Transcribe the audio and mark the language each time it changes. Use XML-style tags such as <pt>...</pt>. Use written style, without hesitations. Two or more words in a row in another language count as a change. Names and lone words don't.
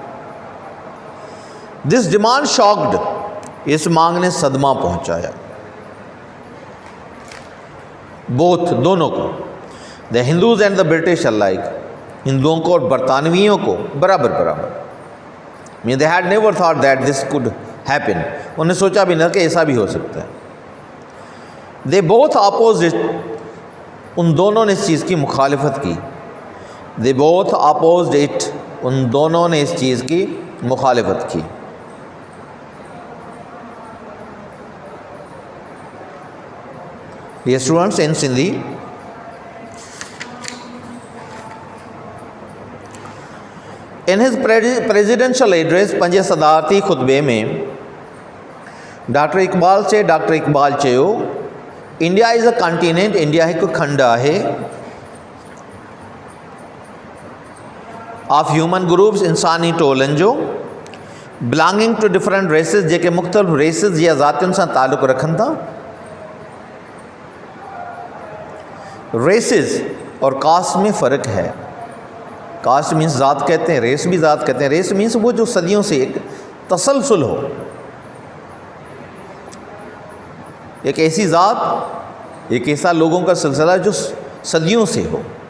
<en>This demand shocked,</en> <ur>اس مانگ نے صدمہ پہنچایا بوتھ، دونوں کو,</ur> <en>the Hindus and the British alike,</en> <ur>ہندوؤں کو اور برطانویوں کو برابر برابر.</ur> <en>Mean they had never thought that this could happen,</en> <ur>انہیں سوچا بھی نہ کہ ایسا بھی ہو سکتا ہے.</ur> <en>They both opposed,</en> <ur>ان دونوں نے اس چیز کی مخالفت کی.</ur> <en>They both opposed it,</en> <ur>ان دونوں نے اس چیز کی مخالفت کی.</ur> <en>Dear students, in Sindhi, in his presidential address,</en> <sd>पंजे सदारती खुतबे में डॉक्टर इकबाल से डॉक्टर इकबाल चयो,</sd> <en>India is a continent,</en> <sd>इंडिया हिकु खंड आहे,</sd> <en>of human groups,</en> <sd>इंसानी टोलनि जो,</sd> <en>belonging to different races,</en> <sd>जेके मुख़्तलिफ़ रेसिस या ज़ातियुनि सां ताल्लुक़ रखनि था।</sd> <ur>ریسز اور کاسٹ میں فرق ہے.</ur> <en>caste means</en> <ur>ذات کہتے ہیں، ریس بھی ذات کہتے ہیں.</ur> <en>race means</en> <ur>وہ جو صدیوں سے ایک تسلسل ہو، ایک ایسی ذات، ایک ایسا لوگوں کا سلسلہ جو صدیوں سے ہو.</ur>